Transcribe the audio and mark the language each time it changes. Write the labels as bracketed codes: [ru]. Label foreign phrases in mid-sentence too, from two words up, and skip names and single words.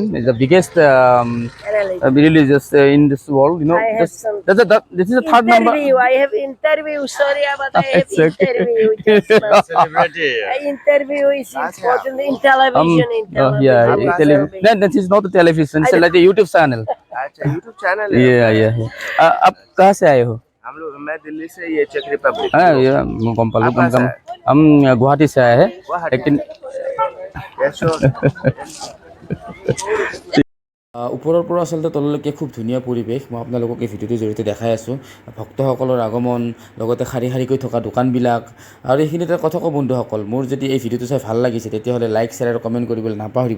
[en] It's the biggest religious in this world. You know. I have some This is the third number. I have interview. Sorry, but I have It's okay. interview. Celebrity. Interview is important in television. In television. Yeah, television. No, this is not a television. It's like a YouTube channel. [hi] अच्छा यूट्यूब चैनल है। Yeah. आप कहाँ से आए हो? हम लोग, मैं दिल्ली से, ये चेक रिपब्लिक। हाँ, ये कम हम गुवाहाटी से आए हैं, लेकिन [as] ওপৰৰ পৰা আচলতে তললৈকে খুব ধুনীয়া পৰিৱেশ। মই আপোনালোকক এই ভিডিঅ'টোৰ জৰিয়তে দেখাই আছোঁ। ভক্তসকলৰ আগমন, লগতে শাৰী শাৰীকৈ থকা দোকানবিলাক, আৰু এইখিনিতে কথা কওঁ বন্ধুসকল, মোৰ যদি এই ভিডিঅ'টো চাই ভাল লাগিছে তেতিয়াহ'লে লাইক, শ্বেয়াৰ আৰু কমেণ্ট কৰিবলৈ নাপাহৰিব।